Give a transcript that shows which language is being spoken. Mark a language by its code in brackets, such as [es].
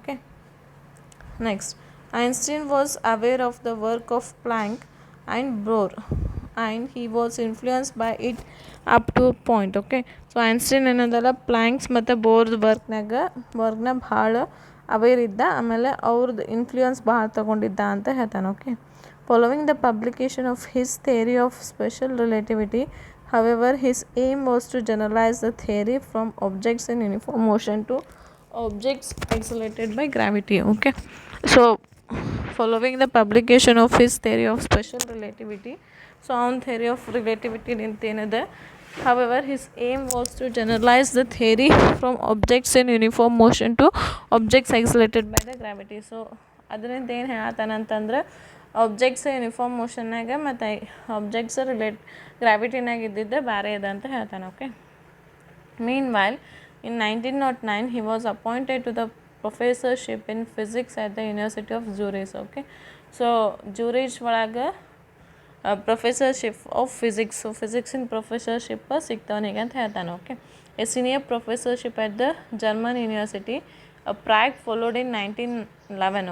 [en] Okay, next, Einstein was aware of the work of Planck and Bohr and he was influence by it up to point. [kn] Okay, so Einstein ಏನದಲ್ಲ Planck's ಮತ್ತು ಬೋರ್ದು ವರ್ಕ್ನ ಭಾಳ aware ಇದ್ದ, ಆಮೇಲೆ ಅವ್ರದ್ದು influence ಭಾಳ ತೊಗೊಂಡಿದ್ದ ಅಂತ ಹೇಳ್ತಾನೆ. [en] Okay, following the publication of his theory of special relativity, however his aim was to generalize the theory from objects in uniform motion to objects accelerated by gravity. Okay, so following the publication of his theory of special relativity, so on theory of relativity ನಿಂತೇನದ, however his aim was to generalize the theory from objects in uniform motion to objects accelerated by the gravity. [kn] So ಅದರಿಂದ ಏನು ಹೇಳತ್ತಾನಂತಂದ್ರೆ objects uniform ಮೋಷನ್ನಾಗ ಮತ್ತು objects ಗ್ರಾವಿಟಿನಾಗ ಇದ್ದಿದ್ದೆ ಬೇರೆ ಇದೆ ಅಂತ ಹೇಳ್ತಾನೆ. [en] Okay, meanwhile in 1909 he was appointed to the professorship in physics at the University of Zurich. [kn] Okay, so ಜೂರಿಚ್ ಒಳಗೆ professorship of physics, so ಫಿಸಿಕ್ಸಿನ professorship ಸಿಗ್ತವನಿಗೆ ಅಂತ ಹೇಳ್ತಾನೆ. [en] Okay, a senior professorship at the German university Prague followed in 1911.